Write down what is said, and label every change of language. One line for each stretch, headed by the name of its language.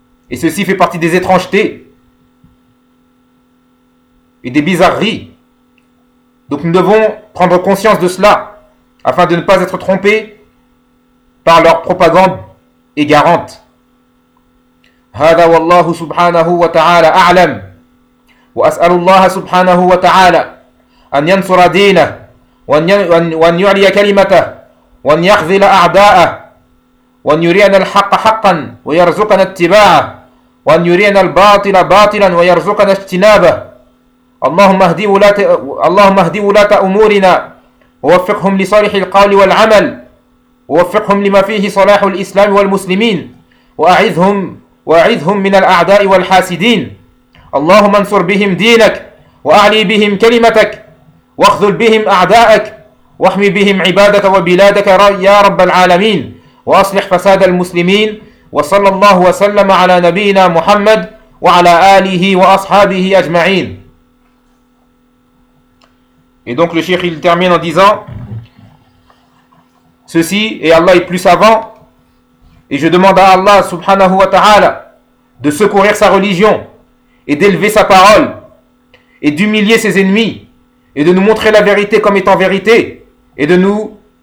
French: Et ceci fait partie des étrangetés et des bizarreries. Donc nous devons prendre conscience de cela afin de ne pas être trompés par leur propagande égarante.
Arabic: هذا والله سبحانه وتعالى أعلم وأسأل الله سبحانه وتعالى أن ينصر دينه وأن يعلي كلمته وأن يخذل أعداءه وأن يرينا الحق حقا ويرزقنا اتباعه وأن يرينا الباطل باطلا ويرزقنا اجتنابه. اللهم اهدي ولاة أمورنا ووفقهم لصالح القول والعمل ووفقهم لما فيه صلاح الإسلام والمسلمين وأعذهم من الأعداء والحاسدين. اللهم انصر بهم دينك وأعلي بهم كلمتك واخذل بهم أعداءك واحمي بهم عبادك وبلادك يا رب العالمين وأصلح فساد المسلمين. وصلى الله وسلم على نبينا محمد وعلى آله وأصحابه أجمعين.
French: Et donc le cheikh il termine en disant: ceci, et Allah est plus savant, et je demande à Allah subhanahu wa ta'ala de secourir sa religion et d'élever sa parole et d'humilier ses ennemis et de nous montrer la vérité comme étant vérité, et de nous